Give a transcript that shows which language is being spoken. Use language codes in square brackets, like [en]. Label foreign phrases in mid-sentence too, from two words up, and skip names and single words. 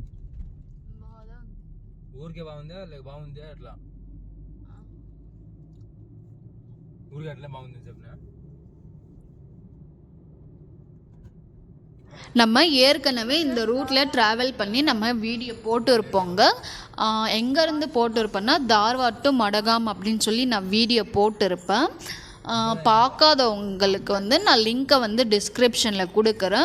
[te] ఊరికే బాగుందా లేక బాగుందా ఎట్లా? ఊరికే అట్లా బాగుంది చెప్పిన. [ta] நம்ம ஏற்கனவே இந்த ரூட்டில் ட்ராவல் பண்ணி நம்ம வீடியோ போட்டு இருப்போங்க. எங்கேருந்து போட்டு இருப்பேன்னா தார்வாட் டு மடகாம் அப்படின்னு சொல்லி நான் வீடியோ போட்டிருப்பேன். பார்க்காதவங்களுக்கு வந்து நான் லிங்க்கை வந்து டிஸ்கிரிப்ஷனில் கொடுக்குறேன்.